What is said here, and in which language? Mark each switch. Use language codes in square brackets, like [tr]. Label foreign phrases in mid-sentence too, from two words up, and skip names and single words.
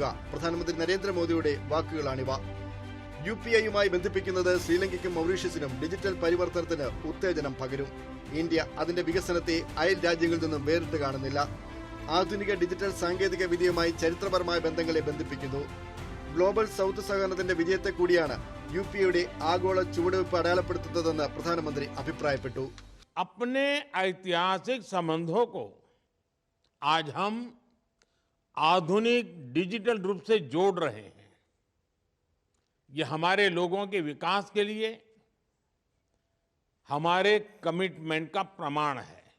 [ml] പ്രധാനമന്ത്രി നരേന്ദ്രമോദിയുടെ വാക്കുകളാണിവ. UPI-യുമായി ബന്ധിപ്പിക്കുന്നത് ശ്രീലങ്കയ്ക്കും മൗറീഷ്യസിനും ഡിജിറ്റൽ പരിവർത്തനത്തിന് ഉത്തേജനം പകരും. ഇന്ത്യ അതിന്റെ വികസനത്തെ അയൽ രാജ്യങ്ങളിൽ നിന്നും വേറിട്ട് കാണുന്നില്ല. ആധുനിക ഡിജിറ്റൽ സാങ്കേതിക വിദ്യയുമായി ചരിത്രപരമായ ബന്ധങ്ങളെ ബന്ധിപ്പിക്കുന്നു. [en] global south [ml] സഹകരണത്തിന്റെ വിജയത്തെ കൂടിയാണ് UPI-യുടെ ആഗോള ചുവടുവയ്പ് അടയാളപ്പെടുത്തുന്നതെന്ന് പ്രധാനമന്ത്രി അഭിപ്രായപ്പെട്ടു. [hi] अपने ऐतिहासिक संबंधों को आज हम आधुनिक डिजिटल रूप से जोड़ रहे हैं. ये हमारे लोगों के विकास के लिए हमारे कमिटमेंट का प्रमाण है.